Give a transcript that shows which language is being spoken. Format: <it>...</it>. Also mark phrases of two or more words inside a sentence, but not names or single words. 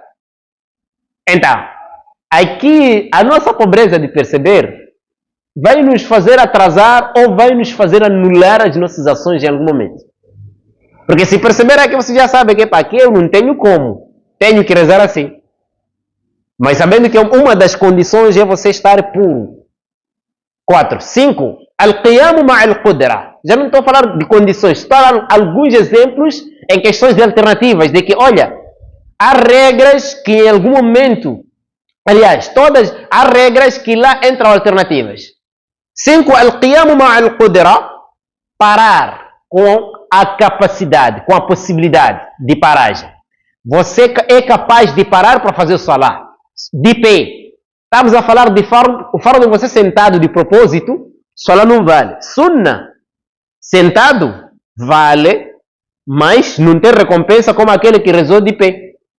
<pt>Então, aqui a nossa pobreza de perceber vai nos fazer atrasar ou vai nos fazer anular as nossas ações em algum momento. Porque se perceber aqui, você já sabe que aqui eu não tenho como. Tenho que rezar assim. Mas sabendo que uma das condições é você estar puro. 4. 5.</pt> <ar>القيام مع القدرة.</ar> <pt>Já não estou a falar de condições, estou a dar alguns exemplos em questões de alternativas, de que, olha, há regras que em algum momento, aliás, há regras que lá entram alternativas. 5.</pt> <ar>القيام مع القدرة,</ar> <pt>parar com a capacidade, com a possibilidade de paragem. Você é capaz de parar para fazer o Salah, de pé. Estamos a falar de fardo, o fardo de você sentado de propósito, Salah não vale. Sunna, sentado, vale, mas não tem recompensa como aquele que rezou de pé.</pt>